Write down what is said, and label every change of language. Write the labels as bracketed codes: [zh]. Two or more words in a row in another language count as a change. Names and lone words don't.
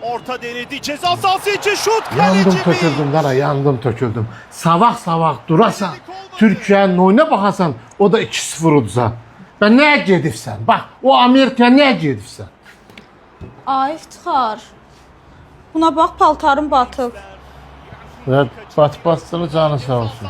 [tr] Orta denedi. Ceza sahası için şut. [az] Yandım [tr] Kaleci [az] töküldüm dana, yandım töküldüm. Savaq durasan, Türkiyənin oyuna baxasan, o da 2-0 uduzan. Ben nəyə gedibsən? Bax, o Amerikaya nəyə gedibsən? Ay iftixar. Buna bax, paltarım batıb. Və bat-batçını canı sağ olsun.